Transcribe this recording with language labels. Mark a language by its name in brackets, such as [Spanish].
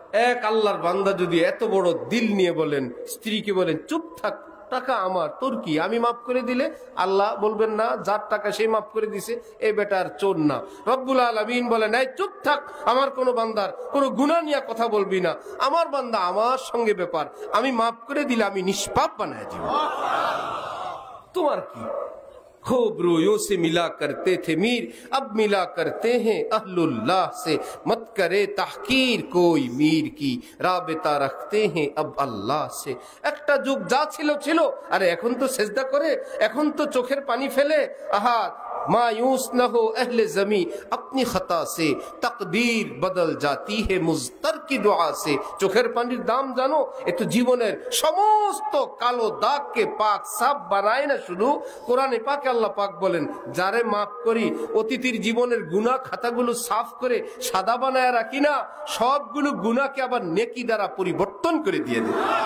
[Bangla] এক আল্লাহর বান্দা যদি এত বড় দিল নিয়ে বলেন, স্ত্রীকে বলেন চুপ থাক, টাকা আমার, তোর কি, আমি মাফ করে দিলে আল্লাহ বলবেন না যার টাকা সেই মাফ করে দিছে, এই বেটার চোর না। রব্বুল আলামিন বলেন, এই চুপ থাক, আমার কোনো বান্দার কোনো গুনাহ নিয়ে কথা বলবি না, আমার বান্দা আমার সঙ্গে ব্যাপার, আমি মাফ করে দিলে আমি নিষ্পাপ বানায় দিব। তোমার কি? [Hindi] खूब रोयों से मिला करते थे मीर, अब मिला करते हैं अहलुल्लाह से, मत करे तहकीर कोई मीर की, राबता रखते हैं अब अल्लाह से। [Bangla] একটা যুগ যা ছিল ছিল, আরে এখন তো সেজদা করে, এখন তো চোখের পানি ফেলে। [Hindi] আহা मायूस न हो अहले जमी अपनी खता से, तकदीर बदल जाती है मुज़तर की दुआ से। [Bangla] চোখের পানির দাম জানো? এ তো জীবনের সমস্ত কালো দাগকে পাক সাফ বানায় না, শুধু কোরআনে পাকে আল্লাহ পাক বলেন, যারে মাফ করি, অতীতের জীবনের গুনাহ খাতাগুলো সাফ করে সাদা বানায় রাখি না, সবগুলো গুনাহকে আবার নেকি দ্বারা পরিবর্তন করে দিয়ে দেয়।